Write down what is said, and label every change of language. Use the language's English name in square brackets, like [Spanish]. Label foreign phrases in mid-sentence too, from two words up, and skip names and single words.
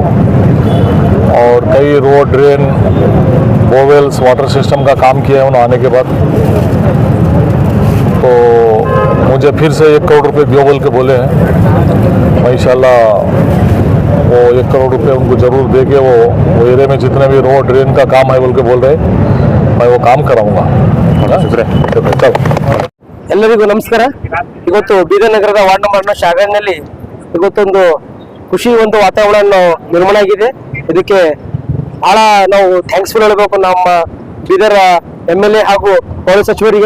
[Hindi] और कई रोड, ड्रेन, बोरवेल्स, [English] water system [Hindi] का काम किया है उन्होंने आने के बाद. तो मुझे फिर से 1 करोड़ रुपए दियो बोल के बोले हैं. मैं इंशाल्लाह वो 1 करोड़ रुपए उनको जरूर दे के वो एरिया में जितने भी रोड, ड्रेन का काम है बोल के बोल रहे, मैं वो काम कराऊंगा. [Kannada] ಎಲ್ಲರಿಗೂ ನಮಸ್ಕಾರ. ಇವತ್ತು ಬೀದರ್ ನಗರದ ವಾರ್ಡ್ ನಂಬರ್ ಶಾಗಂಜ್ನಲ್ಲಿ ಇವತ್ತೊಂದು ಖುಷಿ ಒಂದು ವಾತಾವರಣ ನಿರ್ಮಾಣ ಆಗಿದೆ. ಇದಕ್ಕೆ ಬಹಳ ನಾವು ಥ್ಯಾಂಕ್ಸ್ಫುಲ್ ಹೇಳಬೇಕು ನಮ್ಮ ಬೀದರ್ MLA ಹಾಗೂ ಪೌರ ಸಚಿವರಿಗೆ.